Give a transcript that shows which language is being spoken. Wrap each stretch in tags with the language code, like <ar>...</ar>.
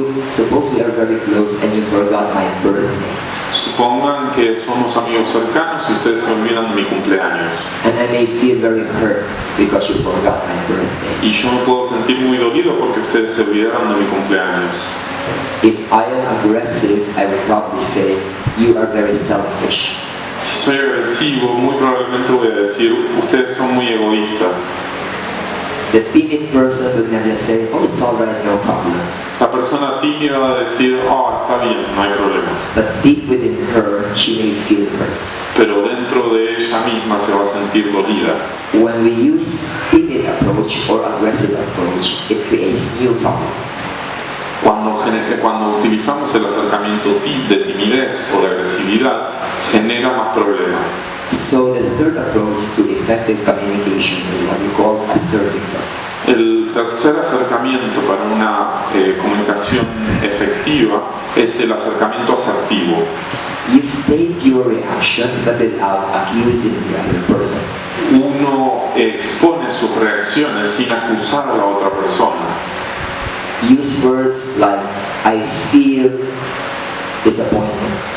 <en>Suppose we are very close and you forgot my birthday.</en> <es>Supongan que somos amigos cercanos y ustedes se olvidan de mi cumpleaños.</es> <en>And I may feel very hurt because you forgot my birthday.</en> <es>Y yo me puedo sentir muy dolido porque ustedes se olvidaron de mi cumpleaños.</es> <en>If I am aggressive, I would probably say, you are very selfish.</en> <es>Si soy agresivo, muy probablemente voy a decir, ustedes son muy egoístas.</es> <en>The timid person would not just say, it's all right, no problem.</en> <es>La persona tímida va a decir, está bien, no hay problemas.</es> <en>But deep within her, she may feel hurt.</en> <es>Pero dentro de ella misma se va a sentir dolida.</es> <en>When we use timid approach or aggressive approach, it creates new problems.</en> <es>Cuando utilizamos el acercamiento de timidez o de agresividad, genera más problemas.</es> <en>So the third approach to effective communication is what we call assertiveness.</en> <es>El tercer acercamiento para una comunicación efectiva es el acercamiento asertivo.</es> <en>You state your reactions but without accusing the other person.</en> <es>Uno expone sus reacciones sin acusar a la otra persona.</es> <en>Use words like, I feel disappointment.</en>